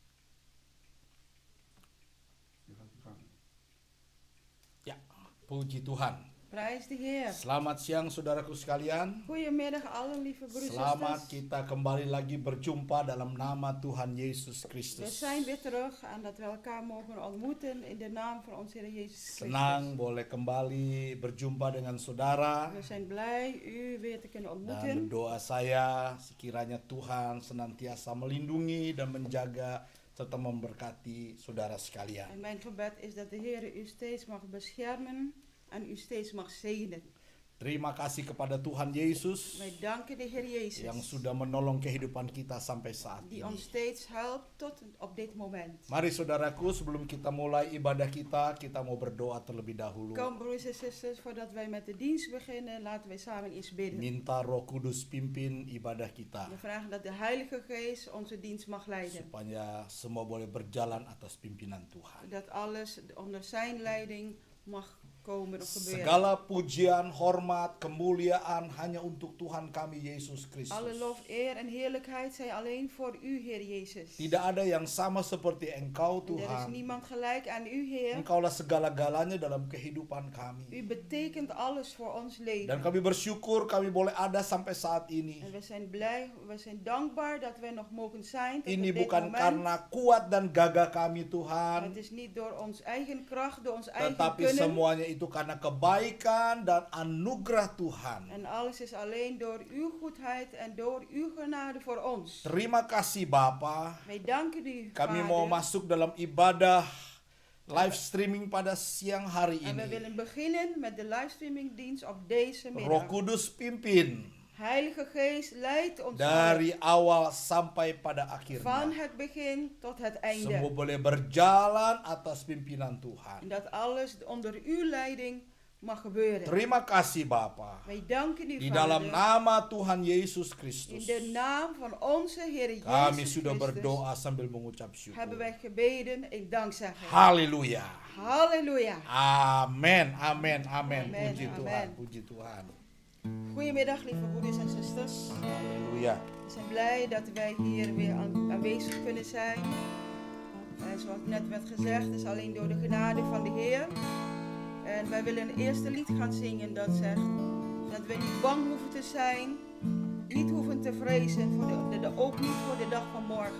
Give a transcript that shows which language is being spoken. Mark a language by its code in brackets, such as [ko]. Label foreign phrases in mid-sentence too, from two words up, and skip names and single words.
[id] Ya, puji Tuhan. [nl] Prijs de Heer. [id] Selamat siang saudaraku sekalian. [nl] Goedemiddag alle lieve broeders en [id] Selamat [nl] zusters. [id] kita kembali lagi berjumpa dalam nama Tuhan Yesus [nl] We [id] Kristus. [nl] zijn weer terug en dat we elkaar mogen ontmoeten in de naam van onze Heer Jezus Christus. [id] Senang boleh kembali berjumpa dengan saudara. [nl] We zijn blij u weer te kunnen [id] Dan [nl] ontmoeten. [id] doa saya sekiranya Tuhan senantiasa melindungi dan menjaga serta memberkati saudara sekalian. [nl] En mijn gebed is dat de Heer u steeds mag beschermen en u steeds mag zegenen. [id] Terima kasih kepada Tuhan Yesus [nl] Wij danken de Heer Jezus [id] yang sudah menolong kehidupan kita sampai saat [nl] die [id] ini. [nl] ons steeds helpt tot op dit moment. [id] Mari saudaraku, sebelum kita mulai ibadah kita mau berdoa terlebih dahulu. [nl] Kom broers en zusters, voordat wij met de dienst beginnen, laten wij samen eens bidden. [id] Minta Roh Kudus pimpin ibadah kita, [nl] We vragen dat de Heilige Geest onze dienst mag leiden. [id] supaya semua boleh berjalan atas pimpinan Tuhan. [nl] Dat alles onder zijn leiding mag komen of gebeuren. [id] Segala pujian, hormat, kemuliaan hanya untuk Tuhan kami Yesus Kristus. [nl] Alle lof, eer en heerlijkheid zijn alleen voor u, Heer Jezus. [id] Tidak ada yang sama seperti Engkau [nl] En er is [id] Tuhan. [nl] niemand gelijk aan u, Heer. [id] Engkaulah segala-galanya dalam kehidupan kami. [nl] U betekent alles voor ons [id] Dan [nl] leven. [id] kami bersyukur kami boleh ada sampai saat ini. [nl] En we zijn blij, we zijn dankbaar dat wij nog mogen zijn tot [id] Ini [nl] op dit [id] bukan [nl] moment. [id] karena kuat dan gagah kami [nl] Het [id] Tuhan, [nl] is niet door ons eigen kracht, door ons eigen [id] tetapi [nl] kunnen. [id] semuanya itu karena kebaikan dan anugerah Tuhan. [nl] En alles is alleen door uw goedheid en door uw genade voor ons. [id] Terima kasih Bapa. [nl] Wij danken u, [id] Kami mau [nl] Vader. [id] masuk dalam ibadah live streaming pada siang hari [nl] En we [id] ini. [nl] willen beginnen met de livestreamingdienst op deze [id] Roh [nl] middag. [id] Kudus pimpin [nl] Heilige Geest leidt ons [id] dari awal sampai pada [nl] van [id] akhirnya. [nl] het begin tot het [id] Semua [nl] einde. [id] boleh berjalan atas pimpinan Tuhan. [nl] En dat alles onder uw leiding mag gebeuren. [id] Terima kasih Bapa. [nl] Wij danken u, [id] Di dalam [nl] Vader. [id] nama Tuhan Yesus [nl] In [id] Kristus. [nl] de naam van onze Heer [id] Kami [nl] Jezus [id] sudah [nl] Christus [id] berdoa sambil mengucap [nl] hebben [id] syukur. [nl] wij gebeden in dankzegging. [id] Haleluya. [nl] Halleluja. [id] Amin, amin, amin. [nl] Amen, [id] Puji [nl] amen. [id] Tuhan, puji Tuhan. [nl] Goedemiddag, lieve broeders en zusters. [id] Haleluya. [nl] We zijn blij dat wij hier weer aanwezig kunnen zijn. En zoals net werd gezegd, is alleen door de genade van de Heer. En wij willen een eerste lied gaan zingen dat zegt dat we niet bang hoeven te zijn, niet hoeven te vrezen, ook niet voor de dag van morgen.